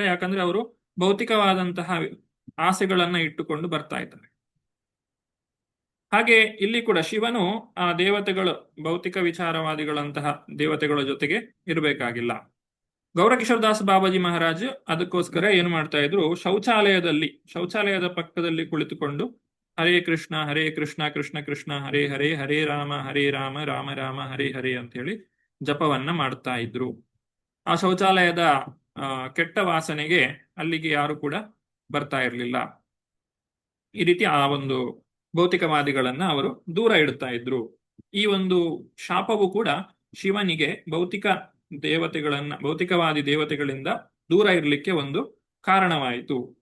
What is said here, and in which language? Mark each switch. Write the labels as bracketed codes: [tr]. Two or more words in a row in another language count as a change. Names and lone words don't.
[kn] ಯಾಕಂದ್ರೆ ಅವರು ಭೌತಿಕವಾದಂತಹ ಆಸೆಗಳನ್ನ ಇಟ್ಟುಕೊಂಡು ಬರ್ತಾ ಇದ್ದಾರೆ. ಹಾಗೆ ಇಲ್ಲಿ ಕೂಡ ಶಿವನು ಆ ದೇವತೆಗಳು ಭೌತಿಕ ವಿಚಾರವಾದಿಗಳಂತಹ ದೇವತೆಗಳ ಜೊತೆಗೆ ಇರಬೇಕಾಗಿಲ್ಲ. ಗೌರಕಿಶೋರದಾಸ ಬಾಬಾಜಿ ಮಹಾರಾಜ್ ಅದಕ್ಕೋಸ್ಕರ ಏನು ಮಾಡ್ತಾ ಇದ್ರು, ಶೌಚಾಲಯದ ಪಕ್ಕದಲ್ಲಿ ಕುಳಿತುಕೊಂಡು ಹರೇ ಕೃಷ್ಣ ಕೃಷ್ಣ ಕೃಷ್ಣ ಹರೇ ಹರೇ, ಹರೇ ರಾಮ ರಾಮ ರಾಮ ಹರೇ ಹರೇ ಅಂತ ಹೇಳಿ ಜಪವನ್ನ ಮಾಡ್ತಾ ಇದ್ರು. ಆ ಶೌಚಾಲಯದ ಕೆಟ್ಟ ವಾಸನೆಗೆ ಅಲ್ಲಿಗೆ ಯಾರು ಕೂಡ ಬರ್ತಾ ಇರಲಿಲ್ಲ. ಈ ರೀತಿ ಆ ಒಂದು ಭೌತಿಕವಾದಿಗಳನ್ನ ಅವರು ದೂರ ಇಡ್ತಾ ಇದ್ರು. ಈ ಒಂದು ಶಾಪವು ಕೂಡ ಶಿವನಿಗೆ ಭೌತಿಕವಾದಿ ದೇವತೆಗಳಿಂದ ದೂರ ಇರಲಿಕ್ಕೆ ಒಂದು ಕಾರಣವಾಯಿತು.